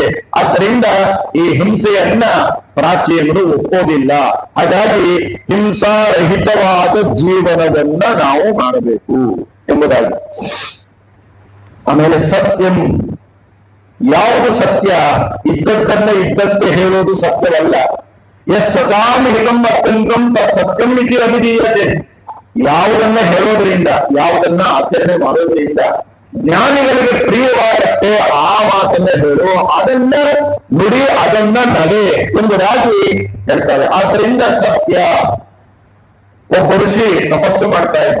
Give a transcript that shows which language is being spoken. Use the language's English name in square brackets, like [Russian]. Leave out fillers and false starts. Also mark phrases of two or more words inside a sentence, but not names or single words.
[Kannada] ಆದ್ದರಿಂದ ಈ ಹಿಂಸೆಯನ್ನ ಪ್ರಾಚೀನರು ಒಪ್ಪೋದಿಲ್ಲ. ಹಾಗಾಗಿ ಹಿಂಸಾರಹಿತವಾದ ಜೀವನವನ್ನ ನಾವು ಮಾಡಬೇಕು ಎಂಬುದಾಗಿ. ಆಮೇಲೆ ಸತ್ಯಂ, ಯಾವುದು ಸತ್ಯ? ಇದ್ದದ್ದನ್ನ ಇದ್ದಂತೆ ಹೇಳೋದು ಸತ್ಯವಲ್ಲ. [Sanskrit] ಸತಾಂ ಹಿತಂ ಅತ್ಯಂತಂ ಸತ್ಯಂ ಇತಿ ಅಭಿಧೀಯತೆ. [Kannada] ಯಾವುದನ್ನ ಹೇಳೋದ್ರಿಂದ, ಯಾವುದನ್ನ ಆಚರಣೆ ಮಾಡೋದ್ರಿಂದ ಜ್ಞಾನಿಗಳಿಗೆ ಪ್ರಿಯವಾಗತ್ತೆ ಆ ಮಾತನ್ನ ಹೇಳು, ಅದನ್ನ ನುಡಿ, ಅದನ್ನ ನಡೆ ಎಂಬುದಾಗಿ ಹೇಳ್ತಾರೆ. ಆದ್ರಿಂದ ಸತ್ಯ. ಒಬ್ಬ ಋಷಿ ತಪಸ್ಸು ಮಾಡ್ತಾ ಇದ್ದ.